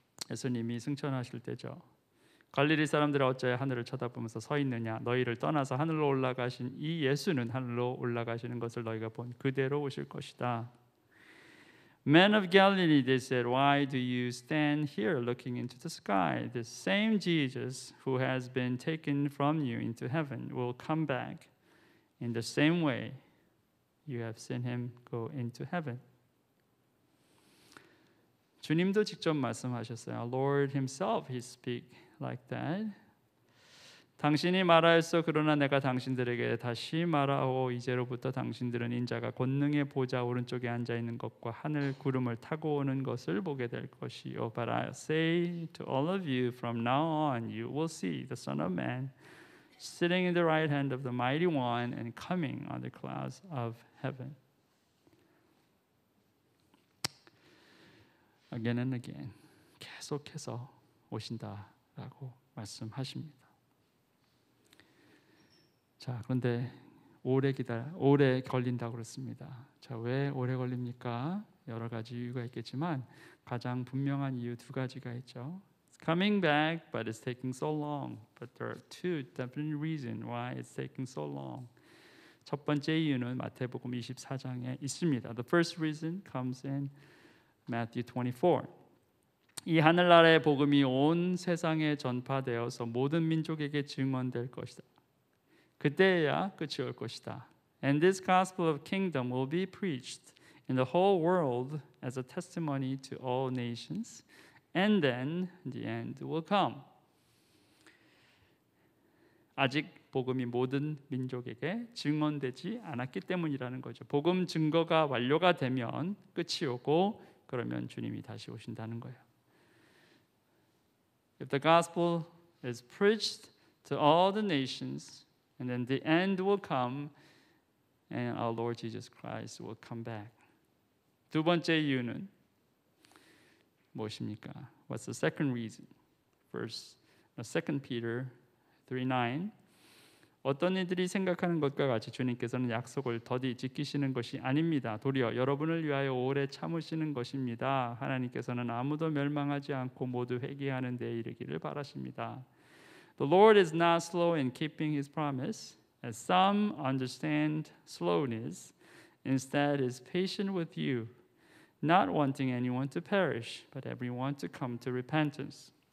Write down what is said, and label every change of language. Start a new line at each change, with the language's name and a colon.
Korean: 예수님이 승천하실 때죠. 갈릴리 사람들이 어찌하여 하늘을 쳐다보면서 서 있느냐? 너희를 떠나서 하늘로 올라가신 이 예수는 하늘로 올라가시는 것을 너희가 본 그대로 오실 것이다.
English: Men of Galilee, they said, why do you stand here looking into the sky? The same Jesus who has been taken from you into heaven will come back in the same way you have seen him go into heaven.
Korean: 주님도 직접 말씀하셨어요.
English: Lord himself, he speak like that.
Korean: 당신이 말하였소. 그러나 내가 당신들에게 다시 말하오. 이제로부터 당신들은 인자가 권능의 보좌 오른쪽에 앉아 있는 것과 하늘 구름을 타고 오는 것을 보게 될 것이요.
English: But I say to all of you, from now on you will see the Son of Man sitting in the right hand of the Mighty One and coming on the clouds of heaven. Again and again,
Korean: 계속해서 오신다라고 말씀하십니다. 자, 그런데 오래 걸린다고 그랬습니다. 자, 왜 오래 걸립니까? 여러 가지 이유가 있겠지만 가장 분명한 이유 두 가지가 있죠.
English: It's coming back, but it's taking so long. But there are two definite reasons why it's taking so long.
Korean: 첫 번째 이유는 마태복음 24장에 있습니다.
English: The first reason comes in Matthew 24.
Korean: 이 하늘나라의 복음이 온 세상에 전파되어서 모든 민족에게 증언될 것이다. 그때야 끝이 올 것이다.
English: And this gospel of kingdom will be preached in the whole world as a testimony to all nations, and then the end will come.
Korean: 아직 복음이 모든 민족에게 증언되지 않았기 때문이라는 거죠. 복음 증거가 완료가 되면 끝이 오고 그러면 주님이 다시 오신다는 거예요.
English: If the gospel is preached to all the nations, and then the end will come, and our Lord Jesus Christ will come back.
Korean: 두 번째 이유는 무엇입니까?
English: What's the second reason? First, 2 Peter 3:9.
Korean: 어떤 이들이 생각하는 것과 같이 주님께서는 약속을 더디 지키시는 것이 아닙니다. 도리어 여러분을 위하여 오래 참으시는 것입니다. 하나님께서는 아무도 멸망하지 않고 모두 회개하는 데에 이르기를 바라십니다.
English: The Lord is not slow in keeping His promise, as some understand slowness. Instead, is patient with you, not wanting anyone to perish, but everyone to come to repentance.